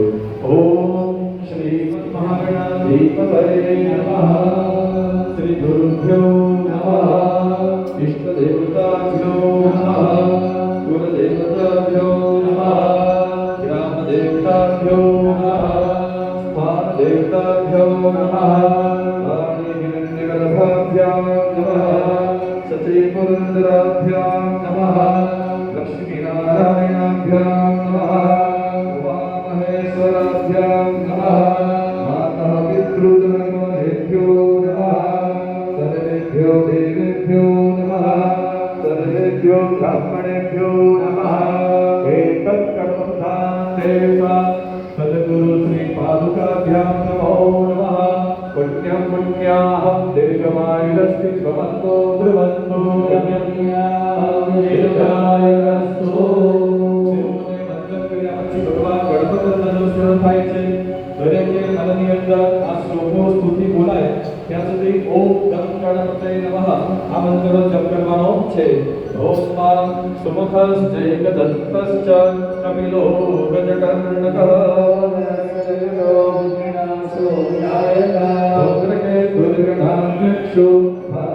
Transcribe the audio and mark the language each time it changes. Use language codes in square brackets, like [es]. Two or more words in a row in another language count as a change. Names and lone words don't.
[sa] ઓમ શ્રી મહાગણાધિપતયે નમઃ, શ્રી ગુરુભ્યો નમઃ, ઇષ્ટ દેવતાભ્યો નમઃ, કુલ દેવતાભ્યો નમઃ, ગ્રામ દેવતાભ્યો નમઃ, देवताभ्यो नमः, वाणी हिरण्यगर्भाभ्यां नमः, सती पुरन्दराभ्यां नमः, लक्ष्मीनारायणाभ्यां नमः, उमामहेश्वराभ्यां नमः, मातः पितृजनकोनेभ्यो नमः, सर्वेभ्यो देवेभ्यो नमः, सर्वेभ्यो ब्राह्मणेभ्यो नमः. एतत् कर्मधान देवता सद्गुरु श्री पादुकाभ्यां नमो नमः. पुण्यं पुण्याहं दीर्घमायुरस्ति भवन्तो ध्रुवन्तु, पुण्यं दीर्घायुरस्तु. [gu] શિરોને મંત્ર કર્યા પછી ભગવાન ગણપતિના જો સ્મરણ થાય છે. દરેકે મનની અંદર આ શ્લોકો સ્તુતિ બોલાય ત્યાં સુધી [sa] ઓમ ગમ ગણપતયે નમઃ [gu] આ મંત્રનો જપ કરવાનો છે. [sa] ઓમ સુમુખશ્ચૈકદંતશ્ચ કપિલો ગજકર્ણકઃ दुर्गणाध्यक्षो